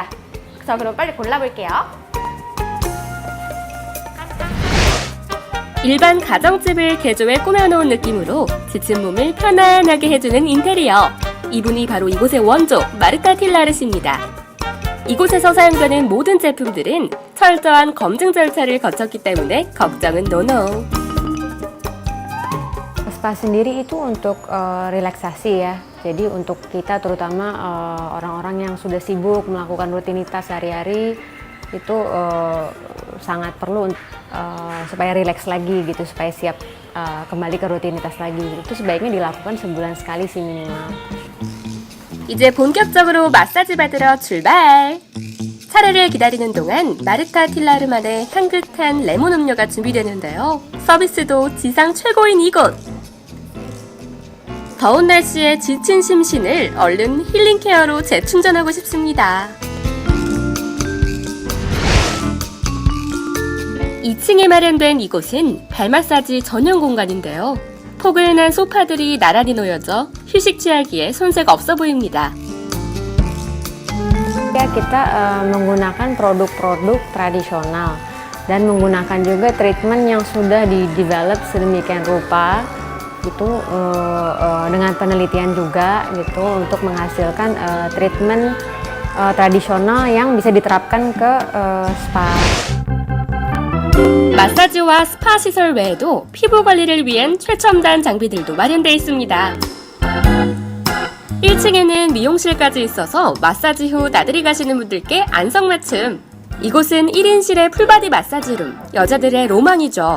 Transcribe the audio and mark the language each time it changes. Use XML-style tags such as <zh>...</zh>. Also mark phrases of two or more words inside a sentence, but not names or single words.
<ko>자, 그럼 빨리 골라볼게요. 일반 가정집을 개조해 꾸며놓은 느낌으로 지친 몸을 편안하게 해주는 인테리어. 이분이 바로 이곳의 원조 마르타 틸라르시입니다. 이곳에서 사용되는 모든 제품들은 철저한 검증 절차를 거쳤기 때문에 걱정은 노노.</ko> <id>Spa sendiri itu untuk relaksasi ya. Jadi untuk kita terutama orang-orang yang sudah sibuk melakukan rutinitas sehari-hari itu sangat perlu supaya rileks lagi gitu, supaya siap kembali ke rutinitas lagi. Itu sebaiknya dilakukan sebulan sekali sih minimal.</id> <ko>이제 본격적으로 마사지 받으러 출발! 차례를 기다리는 동안 마르타 틸라르만의 향긋한 레몬 음료가 준비되는데요. 서비스도 지상 최고인 이곳! 더운 날씨에 지친 심신을 얼른 힐링 케어로 재충전하고 싶습니다. 2층에 마련된 이곳은 발 마사지 전용 공간인데요. 포근한 소파들이 나란히 놓여져 휴식 취하기에 손색 없어 보입니다.</ko> <id>Ya, kita menggunakan produk-produk tradisional dan menggunakan juga treatment yang sudah di-develop sedemikian rupa gitu dengan penelitian juga gitu untuk menghasilkan treatment tradisional yang bisa diterapkan ke spa.</id> <ko>마사지와 스파 시설 외에도 피부 관리를 위한 최첨단 장비들도 마련되어 있습니다. 1층에는 미용실까지 있어서 마사지 후 나들이 가시는 분들께 안성맞춤. 이곳은 1인실의 풀바디 마사지룸, 여자들의 로망이죠.</ko>